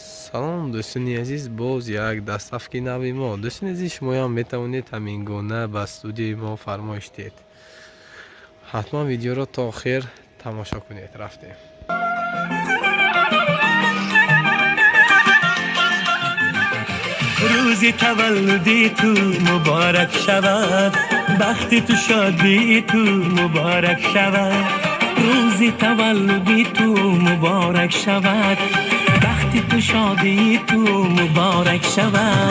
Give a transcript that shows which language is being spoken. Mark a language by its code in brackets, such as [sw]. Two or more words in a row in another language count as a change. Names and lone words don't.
[tg] салом, дӯстони азиз, боз як дастафки нави мо. Дӯстони азиз, шумоям метавонед ҳамин гуна ба студияи мо фармоиш диҳед. ҳатман видеоро то охир тамошо кунед. рафтем. [fa] روزی تولدی تو مبارک شود، بختی تو شادی تو مبارک شود. روزی تولدی تو مبارک شود، بختی تو شادی تو مبارک شود.